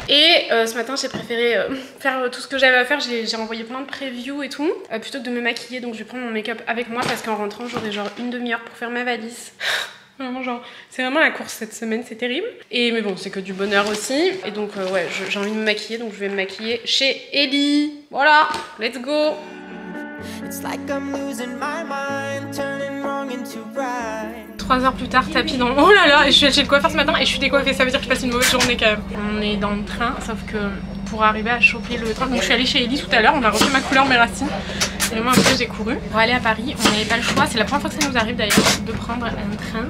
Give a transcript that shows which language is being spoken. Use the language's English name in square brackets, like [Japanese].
[French] Et ce matin j'ai préféré faire tout ce que j'avais à faire. J'ai envoyé plein de previews et tout plutôt que de me maquiller. Donc je vais prendre mon make-up avec moi parce qu'en rentrant j'aurai genre une demi-heure pour faire ma valise. Vraiment genre, c'est vraiment la course cette semaine, c'est terrible. Mais bon, c'est que du bonheur aussi. Et donc ouais, j'ai envie de me maquiller, donc je vais me maquiller chez Ellie. Voilà, [English] let's go. It's like I'm losing my mind, turning wrong into right. [French] 3 heures plus tard, tapis dans... Oh là là, et je suis allée chez le coiffeur ce matin et je suis décoiffée, ça veut dire que je passe une mauvaise journée quand même. On est dans le train, sauf que pour arriver à choper le train, donc je suis allée chez Ellie tout à l'heure, on a refait ma couleur, mes racines. Et moi après j'ai couru pour aller à Paris, on n'avait pas le choix, c'est la première fois que ça nous arrive d'ailleurs de prendre un train.